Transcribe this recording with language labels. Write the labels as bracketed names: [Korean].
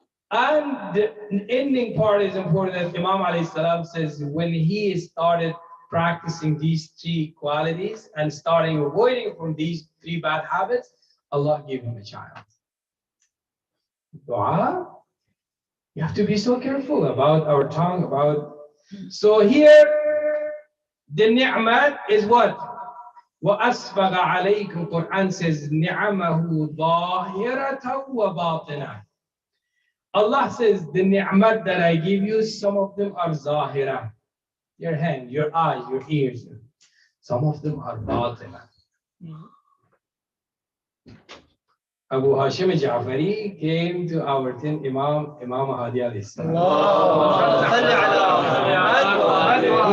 [English] And the ending part is important. That Imam alayhi salam says when he started practicing these 3 qualities and starting avoiding from these 3 bad habits, Allah gave him a child. Dua, you have to be so careful about our tongue, so here, the ni'mat is what? [Arabic] وَأَسْبَغَ عَلَيْكُمْ [English] Quran says, [Arabic] نِعَمَهُ ظَاهِرَةً وَبَاطِنًا. [English] Allah says, the ni'mat that I give you, some of them are zahira. Your hand, your eyes, your ears. Some of them are batina. Abu Hashim Ja'fari came to our 10th Imam Hadi alayhi salam.